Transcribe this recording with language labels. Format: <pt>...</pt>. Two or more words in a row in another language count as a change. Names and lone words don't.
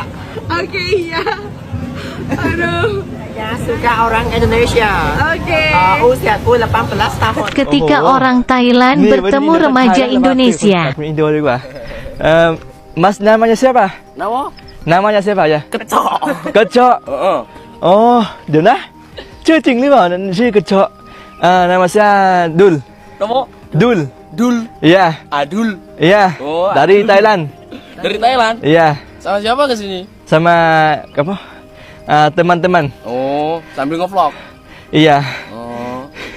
<id>Oke, iya. Aduh. Ya, suka orang Indonesia. Oke. Usiaku 18 tahun. Ketika orang Thailand bertemu remaja Indonesia. Mas namanya siapa? Namanya siapa ya? Kecok. Kecok.</id> <th>Oh, ดี๋ยวนะชื่อจริงหรือเปล่านั่นชื่อกระเจาะ</th> <id>nama saya Dul. Dul. Iya. Adul. Iya. Oh, dari Thailand. Dari Thailand. Iya. Sama siapa ke sini? Sama apa? Teman-teman. Oh, sambil ngevlog. Iya. Oh.</id>